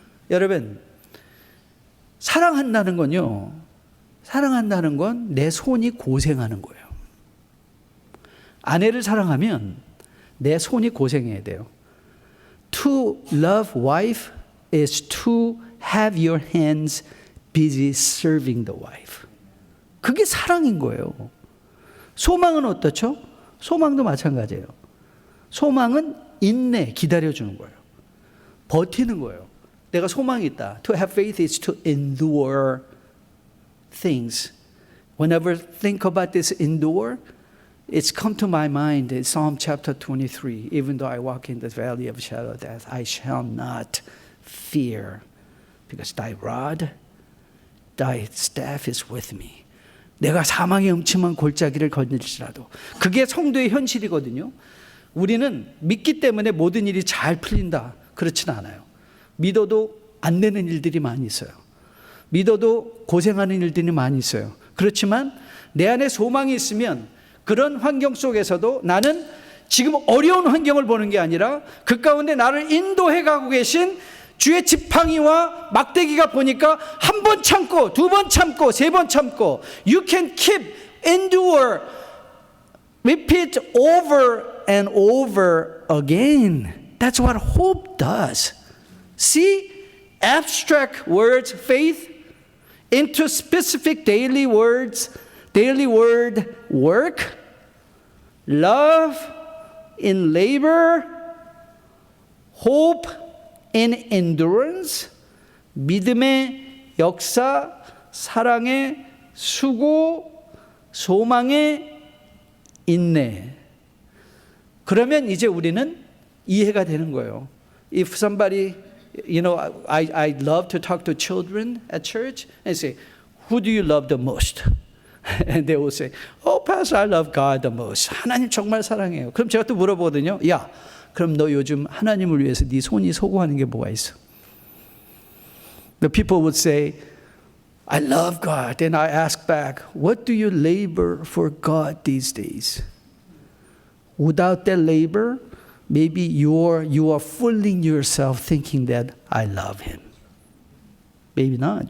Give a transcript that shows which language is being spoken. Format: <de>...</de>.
<ko>여러분, 사랑한다는 건요, 사랑한다는 건 내 손이 고생하는 거예요. 아내를 사랑하면 내 손이 고생해야 돼요.</ko> <en>To love wife is to have your hands busy serving the wife.</en> <ko>그게 사랑인 거예요. 소망은 어떻죠? 소망도 마찬가지예요. 소망은 인내, 기다려주는 거예요. 버티는 거예요. 내가 소망이 있다.</ko> <en>To have faith is to endure things. Whenever I think about this endure, it's come to my mind in Psalm chapter 23. Even though I walk in the valley of shadow of death, I shall not fear, because thy rod, thy staff is with me.</en> <ko>내가 사망의 음침한 골짜기를 걸을지라도. 그게 성도의 현실이거든요. 우리는 믿기 때문에 모든 일이 잘 풀린다. 그렇진 않아요. 믿어도 안 되는 일들이 많이 있어요. 믿어도 고생하는 일들이 많이 있어요. 그렇지만 내 안에 소망이 있으면 그런 환경 속에서도 나는 지금 어려운 환경을 보는 게 아니라 그 가운데 나를 인도해 가고 계신 주의 지팡이와 막대기가 보니까 한 번 참고, 두 번 참고, 세 번 참고,</ko> <en>you can keep, endure, repeat over and over again. That's what hope does. See, abstract words, faith, into specific daily words, daily word, work, love in labor, hope in endurance,</en> <ko>믿음의 역사, 사랑의 수고, 소망의 인내. 그러면 이제 우리는 이해가 되는 거예요.</ko> <en>If somebody, you know, I love to talk to children at church and say, who do you love the most? And they will say, oh, Pastor, I love God the most.</en> <ko>하나님 정말 사랑해요. 그럼 제가 또 물어보거든요. 야, 그럼 너 요즘 하나님을 위해서 네 손이 소구하는 게 뭐가 있어?</ko> <en>The people would say, I love God. Then I ask back, what do you labor for God these days? Without that labor, maybe you are fooling yourself thinking that I love Him. Maybe not.</en>